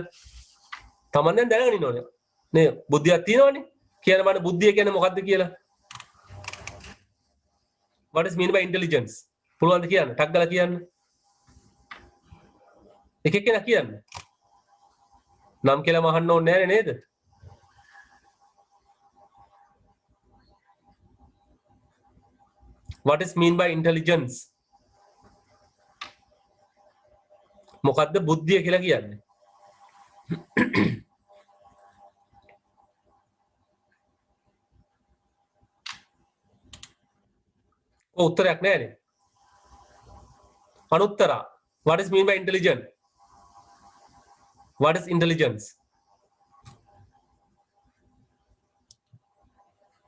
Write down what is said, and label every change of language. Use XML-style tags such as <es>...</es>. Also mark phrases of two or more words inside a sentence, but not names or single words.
<si>තමන් දැන් දැනගෙන ඉන්න ඕනේ. නේ බුද්ධියක් තියෙනවනේ. කියන්න බෑ බුද්ධිය කියන්නේ මොකද්ද කියලා.</si> <en>What is mean by intelligence?</en> <si>පුළුවන්ද කියන්න? ටක් ගාලා කියන්න. එක කෙනා කියන්න. නම් කියලා මහන්න ඕනේ නෑනේ නේද?</si> <en>What is mean by intelligence?</en> <si>මොකද්ද බුද්ධිය කියලා කියන්නේ? උත්තරයක් නෑනේ. අනුත්තරා.</si> <en>What is mean by intelligent? What is intelligence?</en>